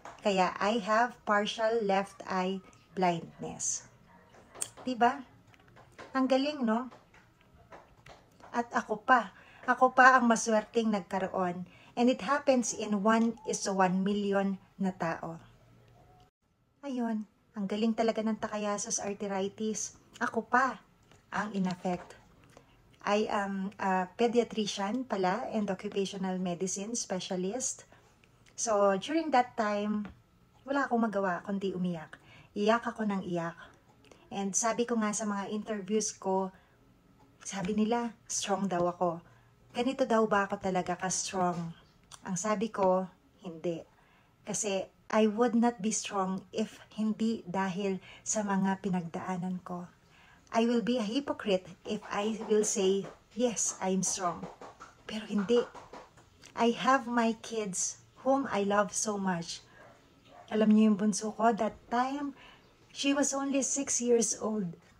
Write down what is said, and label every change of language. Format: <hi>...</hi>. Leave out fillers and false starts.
<en>Kaya I have partial left eye blindness.</en> <tl>Diba? Ang galing, no? At ako pa ang maswerteng nagkaroon.</tl> <en>And it happens in 1:1 million na tao.</en> <tl>Ayun, ang galing talaga ng Takayasu arteritis. Ako pa ang in-affect.</tl> <en>I am a pediatrician pala and occupational medicine specialist.</en> <tl>So,</tl> <en>during that time,</en> <tl>wala akong magawa kundi umiyak. Iyak ako ng iyak. And sabi ko nga sa mga interviews ko, sabi nila, strong daw ako. Ganito daw ba ako talaga ka-strong? Ang sabi ko, hindi. Kasi</tl> <en>I would not be strong if</en> <tl>hindi dahil sa mga pinagdaanan ko.</tl> <en>I will be a hypocrite if I will say, yes, I'm strong.</en> <tl>Pero hindi.</tl> <en>I have my kids whom I love so much.</en> <tl>Alam niyo yung bunso ko,</tl> <en>that time, she was only 6 years old.</en>